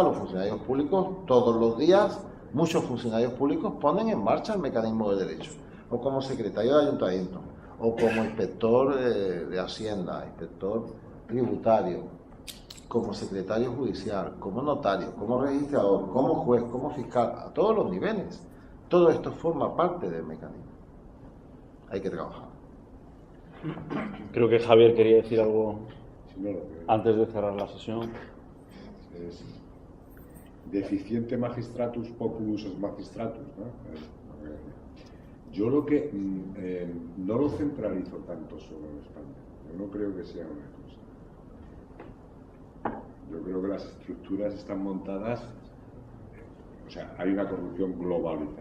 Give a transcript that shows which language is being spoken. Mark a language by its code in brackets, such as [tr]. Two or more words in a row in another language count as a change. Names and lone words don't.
[es] Los funcionarios públicos todos los días, muchos funcionarios públicos ponen en marcha el mecanismo de derecho, o como secretario de ayuntamiento, o como inspector de Hacienda, inspector tributario, como secretario judicial, como notario, como registrador, como juez, como fiscal, a todos los niveles. Todo esto forma parte del mecanismo. Hay que trabajar. Creo que Javier quería decir algo Sí, no, antes de cerrar la sesión. [la] es deficiente magistratus populus es magistratus, [es] ¿no? Yo lo que no lo centralizo tanto sobre España. Yo no creo que sea una cosa. Yo creo que las estructuras están montadas, o sea, hay una corrupción globalizada.